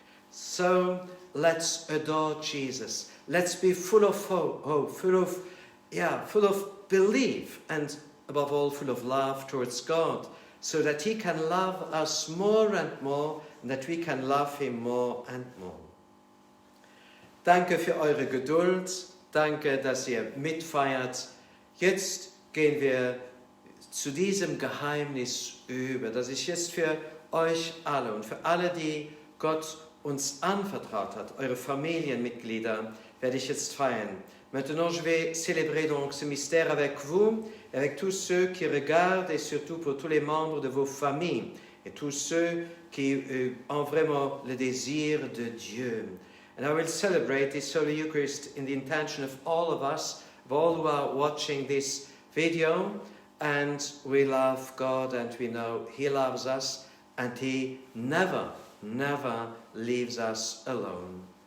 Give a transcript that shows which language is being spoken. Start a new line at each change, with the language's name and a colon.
English: So let's adore Jesus. Let's be full of hope, full of belief, and above all, full of love towards God, so that he can love us more and more, and that we can love him more and more.
German: Danke für eure Geduld. Danke, dass ihr mitfeiert. Jetzt gehen wir zu diesem Geheimnis über. Das ist jetzt für euch alle und für alle, die Gott uns anvertraut hat, eure Familienmitglieder, werde ich jetzt feiern.
French: Maintenant, je vais célébrer donc ce mystère avec vous, avec tous ceux qui regardent, et surtout pour tous les membres de vos familles, et tous ceux qui ont vraiment le désir de Dieu.
English: And I will celebrate this Holy Eucharist in the intention of all of us, of all who are watching this video, and we love God, and we know he loves us, and he never leaves us alone.